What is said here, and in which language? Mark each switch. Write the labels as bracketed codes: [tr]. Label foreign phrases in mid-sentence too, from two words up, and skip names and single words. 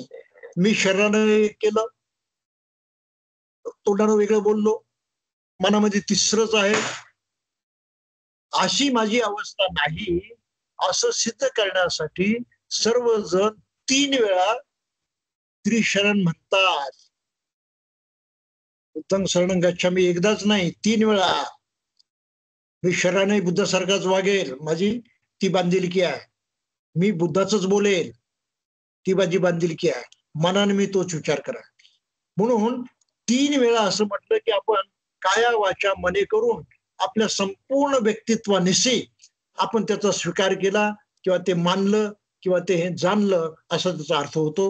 [mr] मी शरीरानं केलं, तोंडानं वेगळं बोललो, मनामध्ये तिसरंच आहे, अशी माझी अवस्था नाही असं सिद्ध करण्यासाठी सर्वजण 3 वेळा त्रिशरण म्हणतात. [pi] बुद्धं शरणं गच्छामी [mr] एकदाच नाही, 3 वेळा. मी शरीराने बुद्धासारखाच वागेल, माझी ती बांधिलकी आहे. मी बुद्धाच बोलेल, ती माझी बांधिलकी आहे. मनाने मी तोच विचार करा. म्हणून 3 वेळा असं म्हटलं की आपण काया वाचा मने करून आपल्या संपूर्ण व्यक्तित्वानिशी आपण त्याचा स्वीकार केला, किंवा ते मानलं, किंवा ते हे जाणलं, असा त्याचा अर्थ होतो.